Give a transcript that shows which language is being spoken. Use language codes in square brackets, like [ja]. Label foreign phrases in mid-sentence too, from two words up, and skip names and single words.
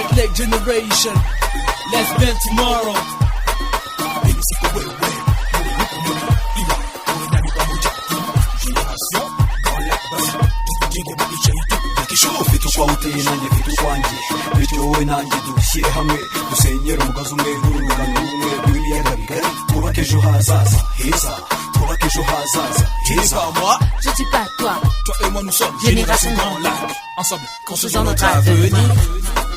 [en] Lake generation. Let's bend tomorrow. [rw] Tukwaute nanjye mfite ukwanjye bityo wowe nanjye dushyire hamwe dusenyere umugozi umwe n'urungano rumwe rw'ibiyaga bigari twubake ejo hazaza heza twubake ejo hazaza heza. [fr] Je suis pas toi. Toi et moi nous sommes Génération Grand Lac. Ensemble construisons notre avenir.